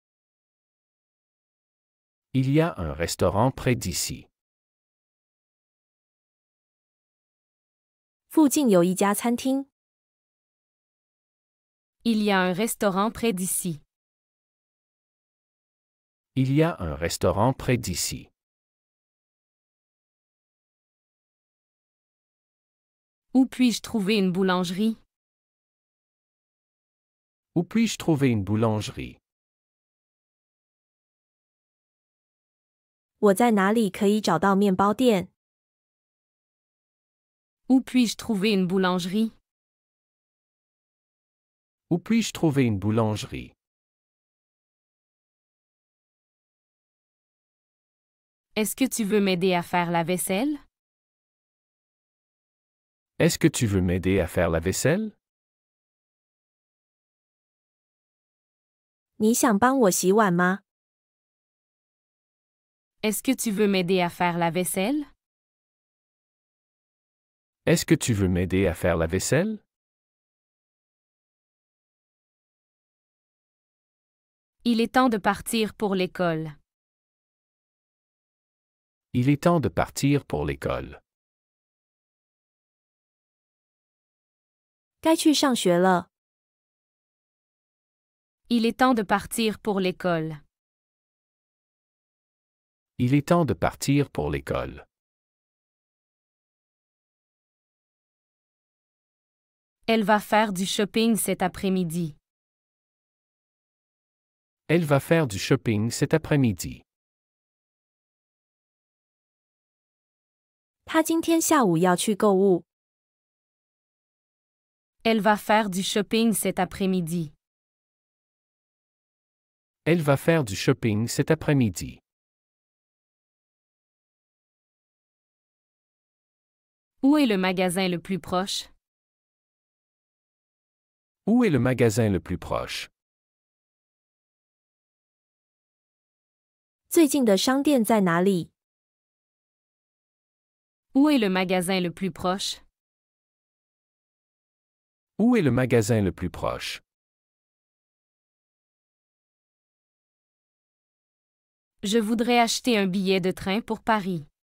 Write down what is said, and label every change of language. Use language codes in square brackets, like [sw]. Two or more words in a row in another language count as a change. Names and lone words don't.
[fr] Il y a un restaurant près d'ici. [zh] 附近有一家餐厅。 [fr] Il y a un restaurant près d'ici. Il y a un restaurant près d'ici. Où puis-je trouver une boulangerie? Où puis-je trouver une boulangerie? [zh] 我在哪里可以找到面包店？ [fr] Où puis-je trouver une boulangerie? Où puis-je trouver une boulangerie? Est-ce que tu veux m'aider à faire la vaisselle? Est-ce que tu veux m'aider à faire la vaisselle? [zh] 你想帮我洗碗吗？ [fr] Est-ce que tu veux m'aider à faire la vaisselle? Est-ce que tu veux m'aider à faire la vaisselle? Il est temps de partir pour l'école. Il est temps de partir pour l'école. [zh] 该去上学了。 [fr] Il est temps de partir pour l'école. Il est temps de partir pour l'école. Elle va faire du shopping cet après-midi. Elle va faire du shopping cet après-midi. [zh] 她今天下午要去购物。 [fr] Elle va faire du shopping cet après-midi. Elle va faire du shopping cet après-midi. Où est le magasin le plus proche? Où est le magasin le plus proche? [zh] 最近的商店在哪里？ [fr] Où est le magasin le plus proche? Où est le magasin le plus proche? Je voudrais acheter un billet de train pour Paris.